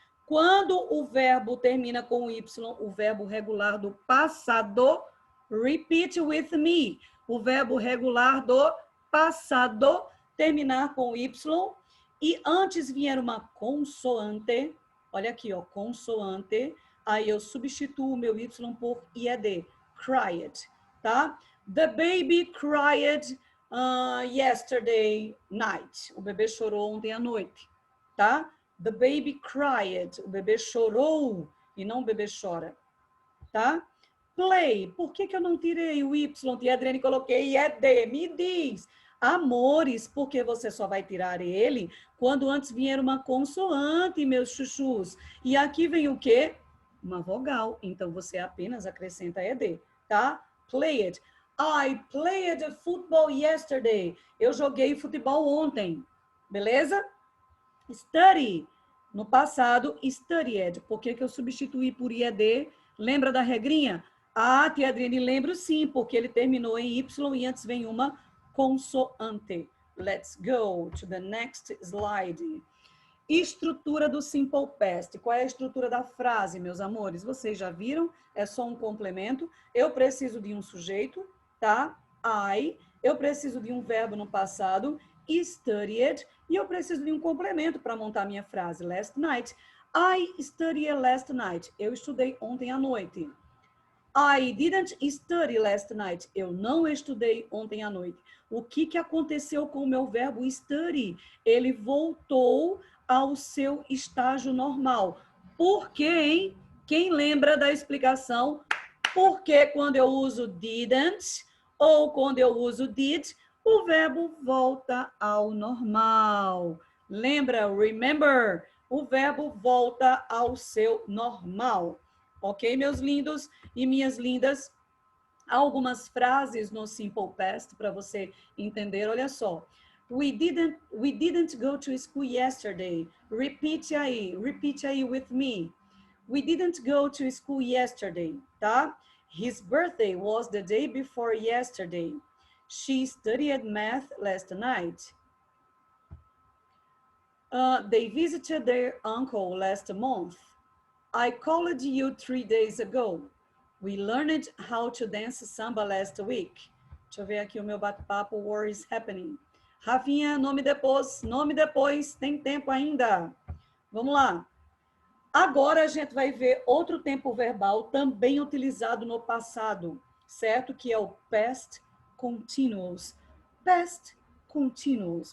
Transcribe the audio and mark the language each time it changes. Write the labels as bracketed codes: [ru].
[pt] Quando o verbo termina com Y, o verbo regular do passado, [en] repeat with me. [pt] O verbo regular do passado terminar com Y e antes vier uma consoante, olha aqui, ó, consoante, aí eu substituo o meu Y por IED, cried, tá? [en] The baby cried yesterday night. [pt] O bebê chorou ontem à noite, tá? [en] The baby cried. [pt] O bebê chorou e não o bebê chora, tá? Play. Por que eu não tirei o Y? E a Adriane coloquei ED. Me diz. Amores, porque você só vai tirar ele quando antes vier uma consoante, meus chuchus. E aqui vem o quê? Uma vogal. Então, você apenas acrescenta ED, tá? [en] Play it. I played football yesterday. [pt] Eu joguei futebol ontem. Beleza? Study. No passado, studied. Por que eu substituí por IED? Lembra da regrinha? Ah, tia Adriane, lembro sim, porque ele terminou em Y e antes vem uma consoante. [en] Let's go to the next slide. [pt] Estrutura do Simple Past. Qual é a estrutura da frase, meus amores? Vocês já viram? É só um complemento. Eu preciso de um sujeito, tá? I. Eu preciso de um verbo no passado, studied. E eu preciso de um complemento para montar minha frase. Last night. [en] I studied last night. [pt] Eu estudei ontem à noite. [en] I didn't study last night. [pt] Eu não estudei ontem à noite. O que aconteceu com o meu verbo study? Ele voltou ao seu estágio normal. Por quê, hein? Quem lembra da explicação? Porque quando eu uso didn't ou quando eu uso did, o verbo volta ao normal. Lembra? Remember? O verbo volta ao seu normal. Ok, meus lindos e minhas lindas? Algumas frases no Simple Past para você entender. Olha só. [en] We didn't go to school yesterday. Repeat aí with me. We didn't go to school yesterday, tá? His birthday was the day before yesterday. She studied math last night. They visited their uncle last month. I called you 3 days ago. We learned how to dance samba last week. [pt] Deixa eu ver aqui o meu bate-papo. [en] War is happening. Rafinha, [pt] nome depois. Tem tempo ainda. Vamos lá. Agora a gente vai ver outro tempo verbal também utilizado no passado, certo? Que é o past continuous. Past continuous.